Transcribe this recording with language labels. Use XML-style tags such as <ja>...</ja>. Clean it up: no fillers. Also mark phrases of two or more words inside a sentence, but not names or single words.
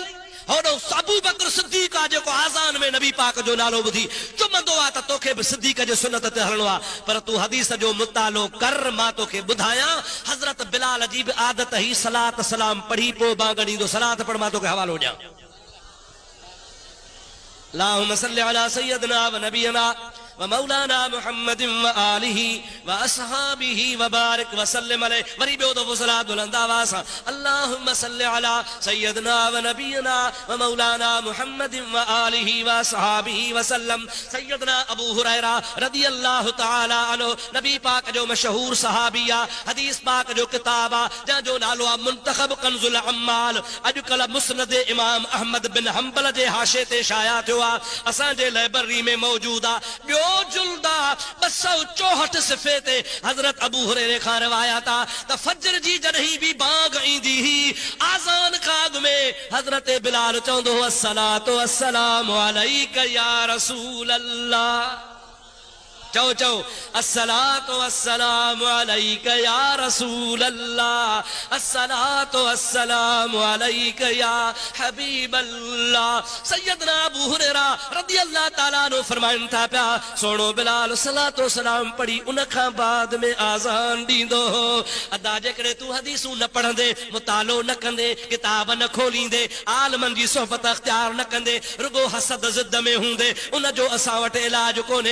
<sd>होॾो अबू बकर सिद्दीक़ आहे जेको आज़ान में नबी पाक जो नालो ॿुधी चुमंदो आहे त तोखे बि सिद्दीक़ जे सुन्नत ते हलणो आहे। पर तूं हदीस जो मुतालो कर, मां तोखे ॿुधायां हज़रत बिलाल जी बि आदत ही सलात सलाम पढ़ी पोइ बांग ॾींदो। सलात पढ़, मां तोखे हवालो ॾियां।</sd> <ar>اللهم صل على سيدنا ونبينا ومولانا محمد وآله وأصحابه وبارك وسلم عليه.</ar> <sd>वरी ॿियो दफ़ो सलात बुलंद आवाज़ सां</sd> <ar>اللهم صل على سيدنا ونبينا ومولانا محمد وآله وأصحابه وسلم.</ar> <sd>सय्यदना अबू हुरैरा</sd> <ar>رضي الله تعالى عنه</ar> <sd>नबी पाक जो मशहूर सहाबी आहे, हदीस पाक जो किताब आहे जंहिंजो नालो आहे मुंतखब कंजुल अम्माल। अॼुकल्ह मुस्नद इमाम अहमद बिन हंबल जे हाशे ते शाया थियो आहे, असांजे लाइब्रेरी में मौजूद आहे। ॿियो जुल्दा 264 सिफ़े ते हज़रत अबू हुरैरे खां रिवायत आहे त फजर जी जॾहिं बि बांग ईंदी हुई, आज़ान खां अॻु में हज़रत बिलाल चवंदो हो</sd> <ar>الصلاة والسلام عليك يا رسول الله.</ar> <sd>चओ चओ</sd> <ar>الصلاة والسلام عليك يا رسول الله، الصلاة والسلام عليك يا حبيب الله.</ar> <sd>सैयदना अबू हुरैरा</sd> <ar>رضي الله تعالى عنه</ar> <sd>फरमाइनि था पिया, सोणो बिलाल सलातो सलाम पढ़ी उन खां बाद में आज़ान ॾींदो हो। अदा जेकॾहिं तूं हदीसूं न पढ़ंदे, मुतालो न कंदे, किताब न खोलींदे, आलमनि जी सोहबत अख्तियार न कंदे, रुगो हसद ज़िद में हूंदे, उन जो असां वटि इलाज कोन्हे।</sd>